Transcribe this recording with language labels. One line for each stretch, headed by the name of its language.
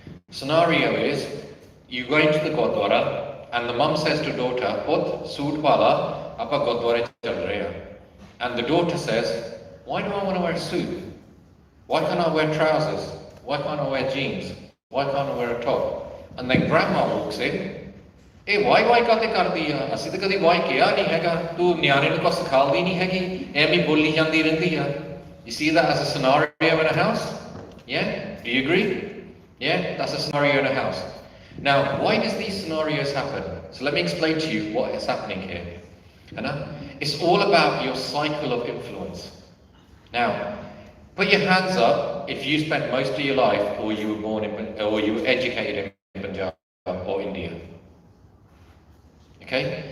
English: Scenario is, you go into the Gurdwara, and the mum says to daughter,
Punjabi: Put, suit wala, apa Gurdwara chal rahe hain.
English: And the daughter says, why do I want to wear a suit? Why can't I wear trousers? Why can't I wear jeans? Why can't I wear a top? And then grandma walks in
Punjabi: ਇਹ Y ਕਾਤੇ ਕਰਦੀ ਆ? ਅਸੀਂ ਤਾਂ ਕਦੀ Y ਕਿਹਾ ਨਹੀਂ ਹੈਗਾ, ਤੂੰ ਨਿਆਣੇ ਨੂੰ ਕੁਛ ਸਿਖਾਉਂਦੀ ਨਹੀਂ ਹੈਗੀ, ਐਵੇਂ ਬੋਲੀ ਜਾਂਦੀ ਰਹਿੰਦੀ ਆ.
English: You see that as a scenario in a house? Yeah? Do you agree? Yeah? That's a scenario in a house. Now, why does these scenarios happen? So let me explain to you what is happening here. It's all about your cycle of influence. Now, put your hands up if you spent most of your life or you were born in, or you were educated in Punjab or India. Okay?